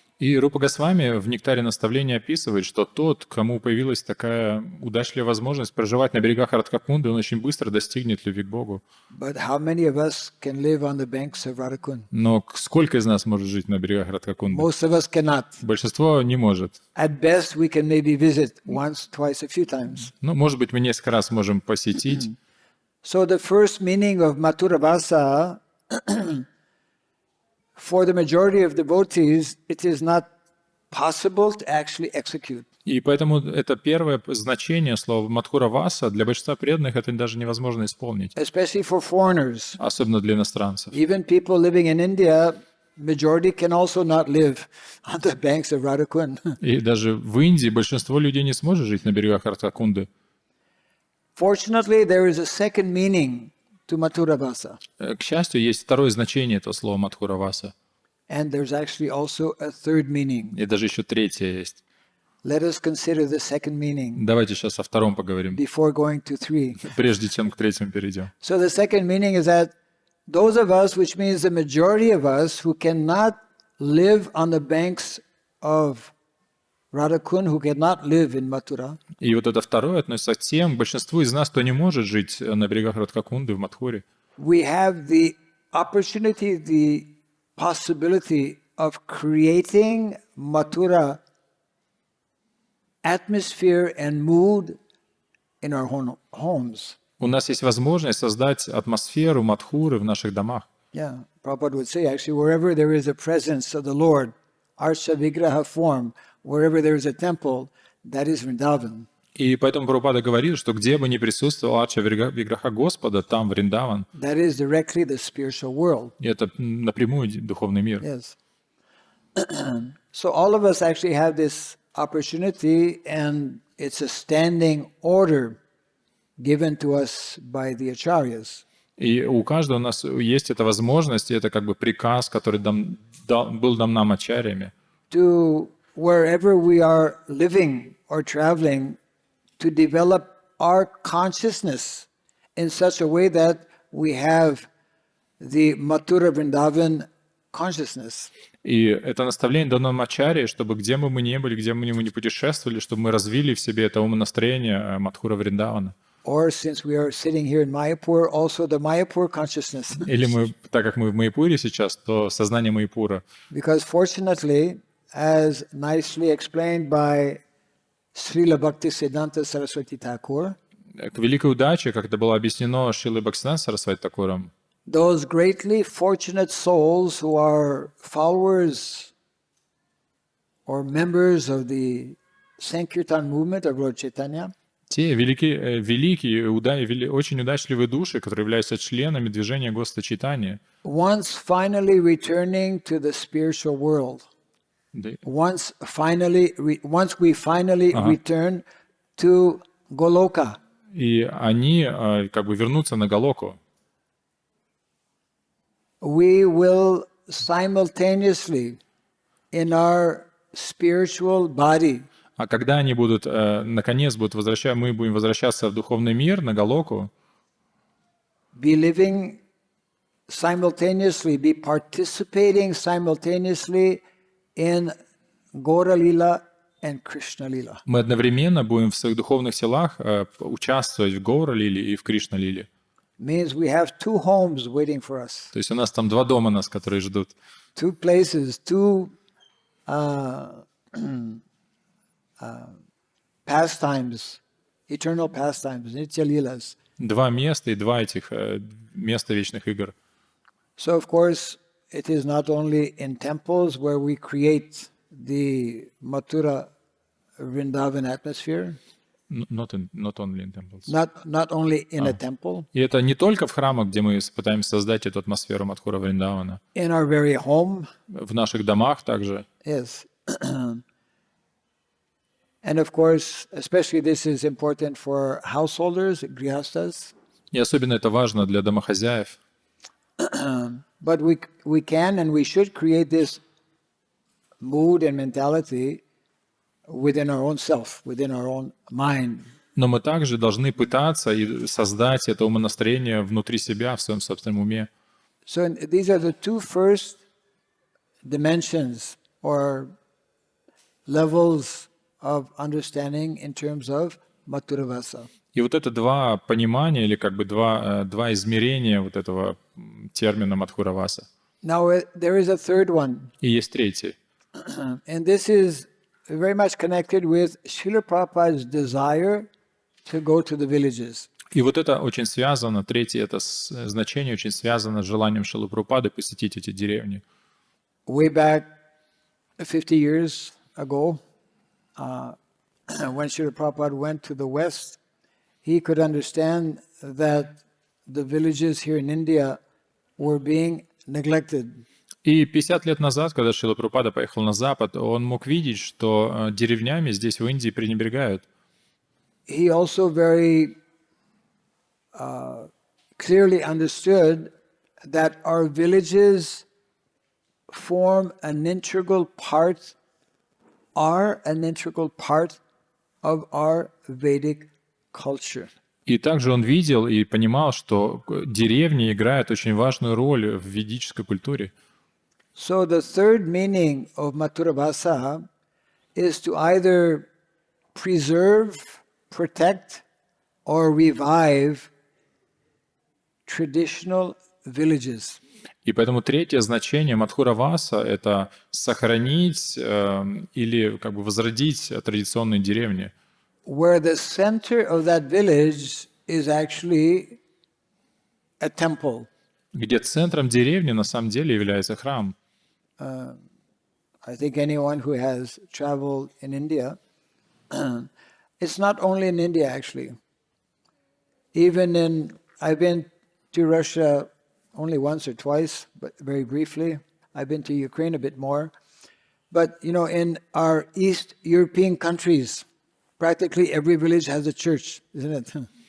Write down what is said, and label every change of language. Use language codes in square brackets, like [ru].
[ru] И Рупа Госвами в «Нектаре наставления» описывает, что тот, кому появилась такая удачливая возможность проживать на берегах Радхакунды, он очень быстро достигнет любви к Богу. [en] But how many of us can live on the banks of Radhakund? [ru] Но сколько из нас может жить на берегах Радхакунды? [en] Most of us cannot. [ru] Большинство не может. [en] At best, we can maybe visit once, twice, a few times. [ru] Ну, может быть, мы несколько раз можем посетить. [en] So the first meaning of Mathura Vasa, for the majority of devotees, it is not possible to actually execute. [ru] И поэтому это первое значение слова «Мадхура Васа» для большинства преданных это даже невозможно исполнить. [en] Especially for foreigners. [ru] Особенно для иностранцев. [en] Even people living in India, majority can also not live on the banks of Radhakund. [ru] И даже в Индии большинство людей не сможет жить на берегах Радхакунды. [en] Fortunately, there is a second meaning to Mathura Vasa. [ru] К счастью, есть второе значение этого слова «Мадхура Васа». [en] And there's actually also a third meaning. [ru] И даже еще третье есть. [en] Let us consider the second meaning [ru] Давайте сейчас о втором поговорим, [en] before going to three. [ru] прежде чем к третьему перейдем. [en] So the second meaning is that those of us, which means the majority of us, who cannot live on the banks of Radhakund, who cannot live in Mathura, [ru] И вот это второе относится к тем, большинству из нас, кто не может жить на берегах Радхакунды в Мадхуре. [en] we have the opportunity, the possibility of creating Mathura atmosphere and mood in our homes. [ru] У нас есть возможность создать атмосферу Мадхуры в наших домах. [en] Yeah, Prabhupada would say actually, wherever there is a presence of the Lord, Archa Vigraha form, wherever there is a temple, that is Vrindavan. [ru] И поэтому Прабхупада говорит, что где бы ни присутствовал Арча Виграха Господа, там Вриндаван. [en] That is directly the spiritual world. [ru] И это напрямую духовный мир. [en] Yes. So all of us actually have this opportunity, and it's a standing order given to us by the acharyas. [ru] И у каждого у нас есть эта возможность, и это как бы приказ, который был дан нам ачарьями. [en] To wherever we are living or traveling, to develop our consciousness in such a way that we have the Mathura Vrindavan consciousness. [ru] И это наставление дано нам ачарьи, чтобы где бы мы ни были, где бы мы ни путешествовали, чтобы мы развили в себе это умонастроение Мадхура Вриндавана. [en] Or since we are sitting here in Mayapur, also the Mayapur consciousness. [ru] Или мы, так как мы в Майяпуре сейчас, то сознание Майяпура. [en] Because fortunately, as nicely explained by Srila Bhakti Saraswati Thakur, [ru] К великой удаче, как это было объяснено Шрилой Бхактисиданта Сарасвати Такуром, [en] those greatly fortunate souls who are followers or members of the Sankirtan movement of Lord Chaitanya, [ru] те великие, очень удачливые души, которые являются членами движения Господа Чайтаньи, [en] once finally returning to the spiritual world, once we finally return to Goloka, [ru] и они как бы вернутся на Галоку, [en] we will simultaneously in our spiritual body [ru] а когда они будут, наконец, мы будем возвращаться в духовный мир, на Галоку, [en] be living simultaneously, be participating simultaneously in Gaura Lila and Krishna Lila. [ru] мы одновременно будем в своих духовных телах участвовать в Гаура-лиле и в Кришна-лиле. [en] Means we have two homes waiting for us. [ru] То есть у нас там два дома нас, которые ждут. [en] Two places, two pastimes, eternal pastimes, nitya lilas. [ru] Два места и два этих места вечных игр. [en] So, of course, it is not only in temples where we create the Mathura Vrindavan atmosphere, Not only in temples. not only in a temple, [ru] И это не только в храмах, где мы пытаемся создать эту атмосферу Мадхура Вриндавана. [en] in our very home, [ru] В наших домах также. [en] yes. And of course, especially this is important for householders, grihastas, [ru] И особенно это важно для домохозяев. [en] but we can and we should create this mood and mentality within our own self, within our own mind. [ru] Но мы также должны пытаться и создать это умонастроение внутри себя, в своем собственном уме. [en] So these are the two first dimensions or levels of understanding in terms of Mathuravasa. [ru] И вот это два понимания или как бы два измерения вот этого термина Мадхураваса. [en] Now there is a third one, [ru] И есть третий. [en] and this is very much connected with Srila Prabhupada's desire to go to the villages. [ru] И вот это очень связано, третье это значение очень связано с желанием Шрилы Прабхупады посетить эти деревни. [en] Way back 50 years ago, when Srila Prabhupada went to the West, he could understand that the villages here in India were being neglected. [ru] И 50 лет назад, когда Шрила Прабхупада поехал на Запад, он мог видеть, что деревнями здесь в Индии пренебрегают. [en] He also very clearly understood that our villages form an integral part, are an integral part of our Vedic culture. [ru] И также он видел и понимал, что деревни играют очень важную роль в ведической культуре. [en] So the third meaning of Mathuravasa is to either preserve, protect, or revive traditional villages. [ru] И поэтому третье значение Мадхураваса — это сохранить или как бы возродить традиционные деревни, [en] Where the center of that village is actually a temple. [ru] где центром деревни на самом деле является храм. [en] I think anyone who has traveled in India, it's not only in India actually. I've been to Russia only once or twice, but very briefly. I've been to Ukraine a bit more. But, in our East European countries, practically every village has a church, isn't it?